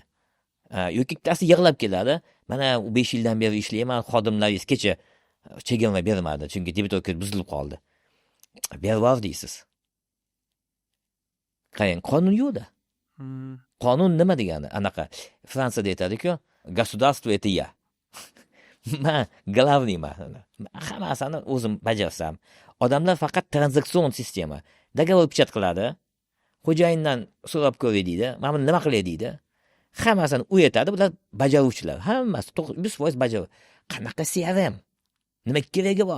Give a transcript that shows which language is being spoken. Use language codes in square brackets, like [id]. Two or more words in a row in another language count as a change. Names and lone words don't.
[uz] Yoki ikkitasi yig'lab keladi. Mana 5 yildan beri ishlayman, xodimlaringiz kecha chegirma bermadi, chunki debitor kredit buzilib qoldi. Bervar deysiz. Qarang, qonun yo'qda. Qonun nima degani? Anaqa Fransiyada aytadi-ku, [ru] государство это я. [uz] Men glavniyman. Hammasini o'zim bajarsam. Odamlar faqat tranzaksion sistema. Договор pichat qiladi. xo'jayindan so'rab ko'ray deydi. Mana buni nima qilay deydi. Hammasini u aytadi, bular bajaruvchilar. Hammasi 100% bajaruvchi. Qanaqa CRM? Nima keragi bor?